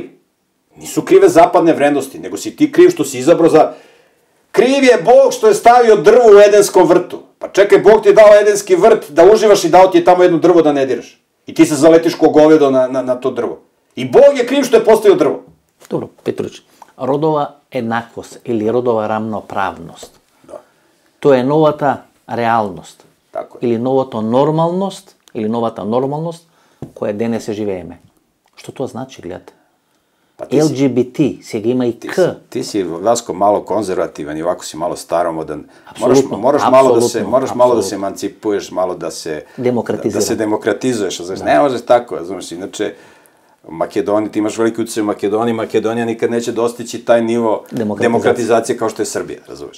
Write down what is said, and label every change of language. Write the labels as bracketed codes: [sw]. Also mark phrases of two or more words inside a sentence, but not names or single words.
[sr] Nisu krive zapadne vrednosti, nego si ti kriv što si izabrao za... Kriv je Bog što je stavio drvo u Edenskom vrtu. Pa čekaj, Bog ti je dao Edenski vrt da uživaš i dao ti je tamo jedno drvo da ne diraš. I ti se zaletiš ko govedo na to drvo. I Bog je kriv što je postavio drvo. Dobro, [mk] Петрович, родова еднаквост или родова рамноправност. Да. Тоа е новата реалност. [sr] Тако е. [mk] Или новата нормалност, или новата нормалност која денес се живееме. Што тоа значи, гледате? LGBT, сега има и К. [sr] Ti si, Vasko, malo konzervativan i ovako si malo staromodan. Moraš malo da se emancipuješ, malo da se demokratizuješ. Ne može tako, znaš, inače, Makedonija, ti imaš veliki utjecaj u Makedoniji, Makedonija nikad neće dostići taj nivo demokratizacije kao što je Srbija, razumeš?